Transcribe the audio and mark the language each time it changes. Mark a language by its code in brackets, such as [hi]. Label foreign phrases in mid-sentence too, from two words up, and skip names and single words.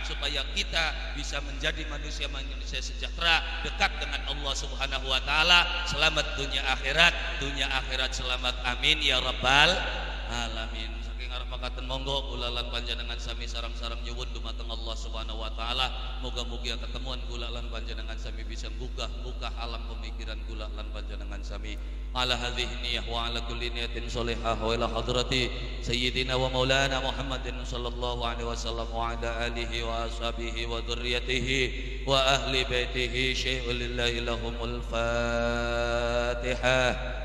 [id] Supaya kita bisa menjadi manusia sejahtera, dekat dengan Allah [ar] سبحانه وتعالى, [id] selamat dunia akhirat selamat. [ar] آمين يا رب العالمين. [jv] Saking arep makaten monggo kula lan panjenengan sami sareng-sareng nyuwun dumateng Allah [ar] سبحانه وتعالى, [jv] muga-mugi ketemuan kula lan panjenengan sami bisa buka alam pemikiran kula lan panjenengan sami. [ar] على هذه النية وعلى كل نية صالحة وإلى حضرة سيدنا ومولانا محمد صلى الله عليه وسلم وعلى آله وأصحابه وذرياته وأهل بيته شيء لله لهم الفاتحة.